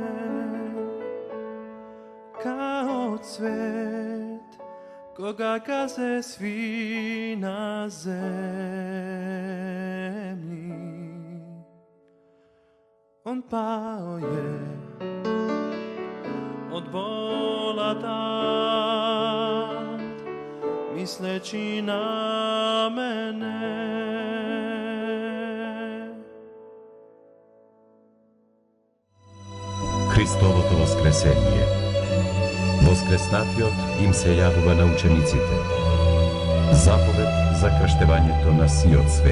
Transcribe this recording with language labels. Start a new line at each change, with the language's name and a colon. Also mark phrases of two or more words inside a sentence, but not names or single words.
Serbian: Kao cvet koga gaze svi na zemlji, on pao je od bola tad, misleći na mene.
Macedonian: Христовото воскресение. Воскреснатиот им се јавува на учениците. Заповед за крштевањето на сиот свет.